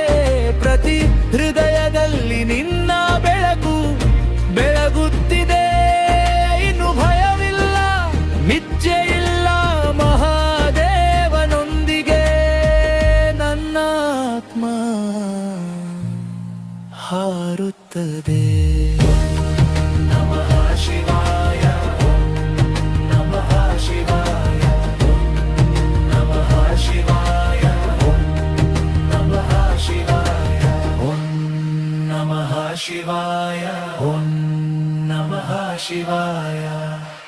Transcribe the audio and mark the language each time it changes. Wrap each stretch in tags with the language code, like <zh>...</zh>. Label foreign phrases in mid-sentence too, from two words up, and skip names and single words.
<kn>ಪ್ರತಿ ಹೃದಯದಲ್ಲಿ ನಿನ್ನ ಬೆಳಕು ಬೆಳಗುತ್ತಿದೆ. ಇನ್ನು ಭಯವಿಲ್ಲ, ನಿಚ್ಚೆ ಇಲ್ಲ. ಮಹಾದೇವನೊಂದಿಗೆ ನನ್ನ ಆತ್ಮ ಹಾರುತ್ತದೆ.</kn> <sa>ನಮಃ ಶಿವಾಯ ಓಂ ನಮಃ ಶಿವಾಯ ಓಂ ನಮಃ ಶಿವಾಯ ಓಂ ನಮಃ ಶಿವಾಯ ಓಂ ನಮಃ ಶಿವಾಯ ಓಂ ನಮಃ ಶಿವಾಯ.</sa>